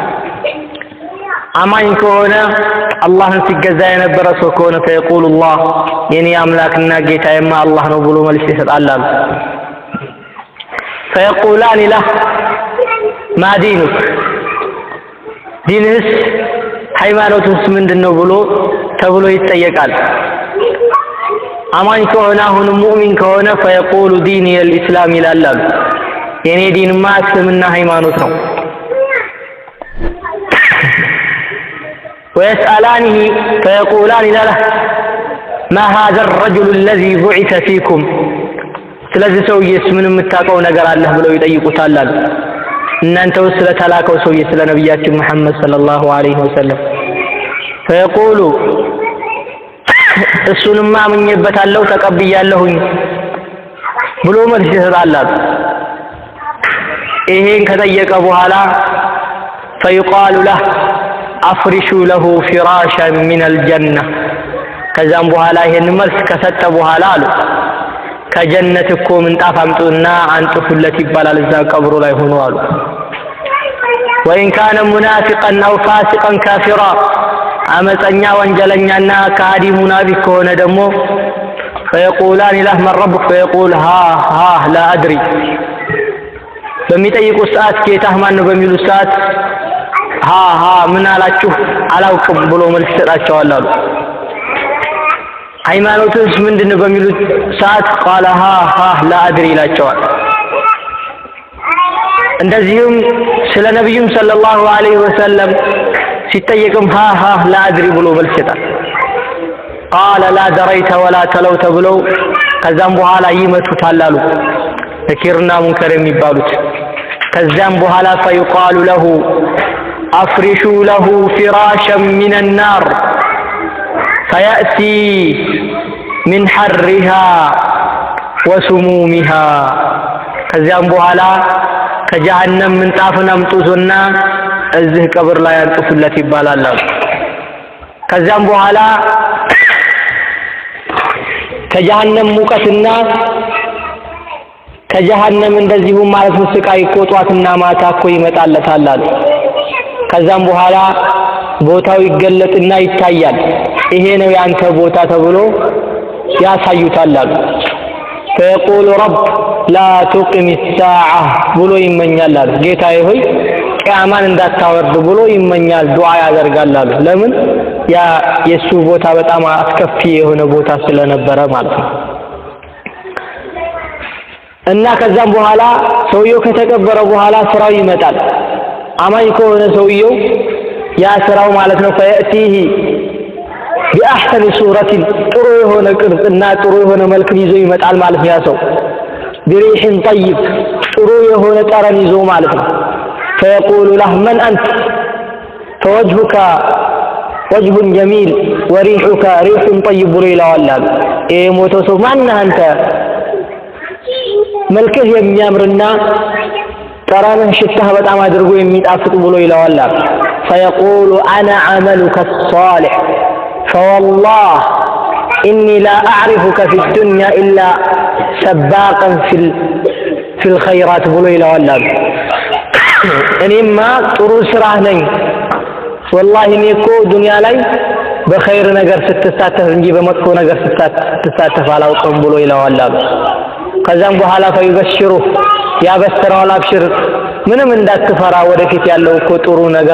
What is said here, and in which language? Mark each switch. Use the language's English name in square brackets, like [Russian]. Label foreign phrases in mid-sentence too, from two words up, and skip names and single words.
[Amharic] አማኝ ከሆነ አላህን ሲገዛ የነበረ ሰው ከሆነ [Arabic] فيقول له [Amharic] የኔ አምላክና ጌታዬማ አላህ ነው ብሎ መልስ ይሰጣል አሉ። [Arabic] فيقولان له ما دينك [Amharic] ዲንህስ ሃይማኖትስ ምንድነው ብሎ ተብሎ ይጠየቃል። አማኝ ከሆነ አሁንም ሙእሚን ከሆነ [Arabic] فيقول ديني الإسلام [Amharic] ይላል አሉ። የኔ ዲንማ እስልምና ሃይማኖት ነው። [Arabic] ويسألانه فيقولان له ما هذا الرجل الذي بعث فيكم [Amharic] ስለዚህ ሰውዬስ ምን የምታውቀው ነገር አለህ ብለው ይጠይቁታል አሉ። እናንተው ስለተላከው ሰውዬ ስለ ነብያችን መሐመድ [Arabic] صلى الله عليه وسلم [Amharic] فيقول እሱንማ አምኜበታለሁ ተቀብያለሁኝ ብሎ መልስ ይሰጣል። ይሄን ከጠየቀ በኋላ [Arabic] فيقال له أفرشوا له فراشا من الجنة [Amharic] ከዛም በኋላ ይሄን መልስ ከሰጠ በኋላ አሉ ከጀነት እኮ ምንጣፍ አምጡና አንጥፉለት ይባላል እዛ ቀብሩ ላይ ሆኖ አሉ። [Arabic] وإن كان منافقا أو فاسقا كافرا [Amharic] አመፀኛ ወንጀለኛና ካዲ ሙናፊቅ ከሆነ ደግሞ [Arabic] فيقولان له من ربك فيقول ها لا أدري [Amharic] በሚጠይቁ ሰዓት ጌታህ ማን ነው በሚሉ ሰዓት ها ምን አላችሁ አላውቅም ብሎ መልስ ይሰጣቸዋል አሉ። ሃይማኖትስ ምንድነው በሚሉ ሰዓት [Arabic] قال ها لا أدري [Amharic] ይላቸዋል። እንደዚሁም ስለ ነብዩም [Arabic] صلى الله عليه وسلم [Amharic] ሲጠየቅም [Arabic] ها لا أدري [Amharic] ብሎ መልስ ይሰጣል። [Arabic] قال لا دريت ولا تلوت [Amharic] ብሎ ከዛም በኋላ ይመቱታል አሉ ነኪርና ሙንከር የሚባሉት። ከዛም በኋላ [Arabic] فيقال له أفرشوا له فراشا من النار فيأتي من حرها وسمومها [Amharic] ከዛም በኋላ ከጀሃነም ምንጣፍን አምጡትና እዚህ ቀብር ላይ አንጥፉለት ይባላል። ከዛም በኋላ ከጀሃነም ሙቀትና ከጀሃነም እንደዚሁ ማለት ነው ስቃይ ቆጧትና ማታ እኮ ይመጣለታል አሉ። ከዛም በኋላ ቦታው ይገለጥና ይታያል። ይሄ ነው ያንተ ቦታ ተብሎ ያሳዩታል አሉ። [Arabic] فيقول رب لا تقم الساعة [Amharic] ብሎ ይመኛል አሉ። ጌታዬ ሆይ ቂያማን እንዳታወርድ ብሎ ይመኛል፣ ዱዓ ያደርጋል አሉ። ለምን? ያ የሱ ቦታ በጣም አስከፊ የሆነ ቦታ ስለነበረ ማለት ነው። እና ከዛም በኋላ ሰውየው ከተቀበረ በኋላ ስራው ይመጣል። አማኝ ከሆነ ሰውየው ያ ስራው ማለት ነው [Arabic] فيأتيه بأحسن صورة [Amharic] ጥሩ የሆነ ቅርጽና ጥሩ የሆነ መልክ ይዞ ይመጣል ማለት ነው። ያ ሰው [Arabic] بريح طيب [Amharic] ጥሩ የሆነ ጠረን ይዞ ማለት ነው። [Arabic] فيقول له من أنت فوجهك وجه جميل وريحك ريح طيب [Amharic] ብሎ ይለዋል። ይሄ ሞቶ ሰው ማነህ አንተ? መልክህ የሚያምርና ጠረንህ ሽታህ በጣም አድርጎ የሚጣፍጥ ብሎ ይለዋል። [Arabic] فيقول أنا عملك الصالح فوالله إني لا أعرفك في الدنيا إلا سباقا في الخيرات [Amharic] ብሎ ይለዋል። እኔማ ጥሩ ስራህ ነኝ والله እኔ እኮ ዱንያ ላይ በኸይር ነገር ስትሳተፍ እንጂ በመጥፎ ነገር ስትሳተፍ አላውቅም ብሎ ይለዋል። ከዛም በኋላ فيبشره ያበስረዋል። አብሽር ምንም እንዳትፈራ ወደፊት ያለው እኮ ጥሩ ነገር